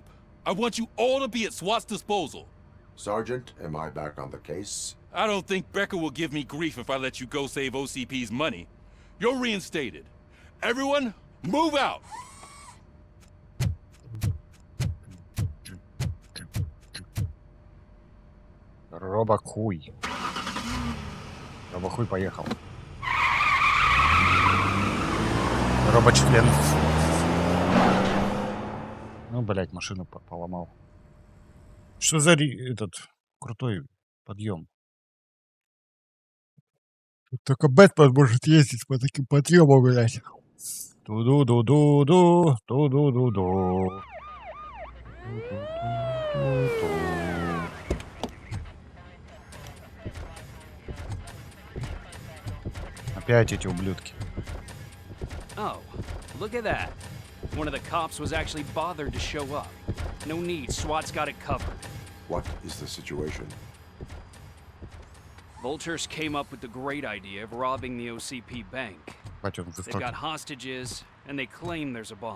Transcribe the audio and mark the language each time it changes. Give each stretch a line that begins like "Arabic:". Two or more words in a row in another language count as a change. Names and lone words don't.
English: I want you all to be at SWAT's disposal. Sergeant, am I back on the case? I don't think Becker will give me grief if I let you go save OCP's money. You're reinstated. Everyone, move out!
Russian: Робохуй. Робохуй поехал. Робочлен. Ну, блять, машину поломал. Что за этот крутой подъем? Только Бэтмен может ездить по таким подъемам, блять. Ту-ду-ду-ду-ду, ту-ду-ду-ду. Опять эти ублюдки.
English: Oh, look at that. One of the cops was actually bothered to show up. No need, SWAT's got it covered. What is the situation? Vultures came up with the great idea of robbing the OCP bank. They've got hostages, and they claim there's a bomb.